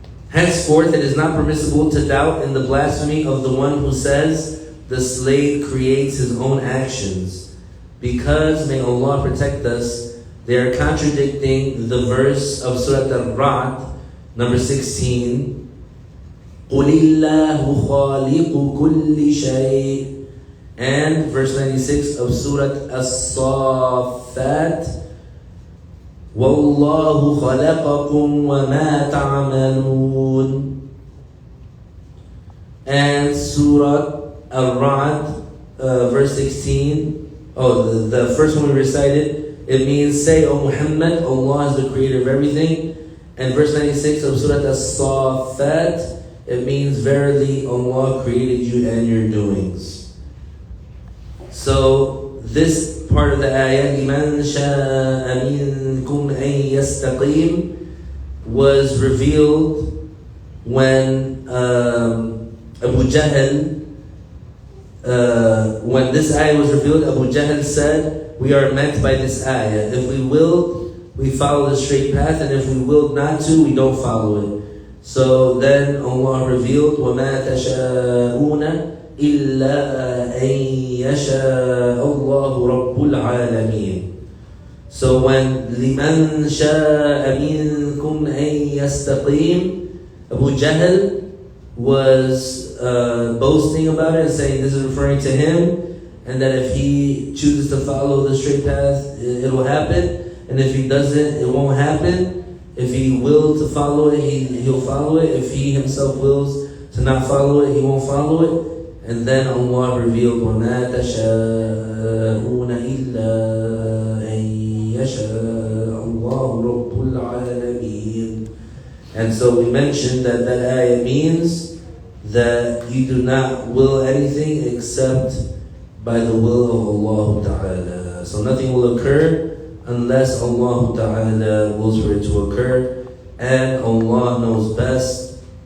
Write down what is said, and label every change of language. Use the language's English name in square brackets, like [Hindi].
[English] Henceforth, it is not permissible to doubt in the blasphemy of the one who says the slave creates his own actions, because, may Allah protect us, they are contradicting the verse of Surah Al-Ra'd, number 16. [Arabic] قُلِ اللَّهُ خَالِقُ كُلِّ شَيْءٍ, [English] and verse 96 of Surah As-Saffat, [Arabic] وَاللَّهُ خَلَقَكُمْ وَمَا تَعْمَلُونَ. [English] And Surah Al-Ra'd, verse 16. The first one we recited, it means, say, O Muhammad, Allah is the creator of everything. And verse 96 of Surah As-Saffat, it means, verily Allah created you and your doings. So this part of the ayah, [Arabic] لِمَنْ شَاءَ مِنْكُمْ أَنْ يَسْتَقِيمُ, [English] was revealed when Abu Jahl, when this ayah was revealed, Abu Jahl said, we are meant by this ayah. If we will, we follow the straight path, and if we will not to, we don't follow it. So then Allah revealed, [Arabic] وَمَا تَشَاءُونَ إِلَّا أَن يَشَاءَ اللَّهُ رَبُّ الْعَالَمِينَ. [English] So when [Arabic] لِمَنْ شَاءَ مِنْكُمْ أَن يَسْتَقِيمُ, [English] Abu Jahl was boasting about it and saying this is referring to him, and that if he chooses to follow the straight path, it will happen, and if he doesn't, it won't happen. If he will to follow it, he'll follow it. If he himself wills to not follow it, he won't follow it. And then Allah revealed, [Arabic] وَمَا تَشَاءُونَ إِلَّا أَن يَشَاءَ اللَّهُ رَبُّ الْعَالَمِينَ. [English] And so we mentioned that that ayah means that you do not will anything except by the will of Allah Ta'ala. So nothing will occur unless Allah Ta'ala wills for it to occur, and Allah knows best.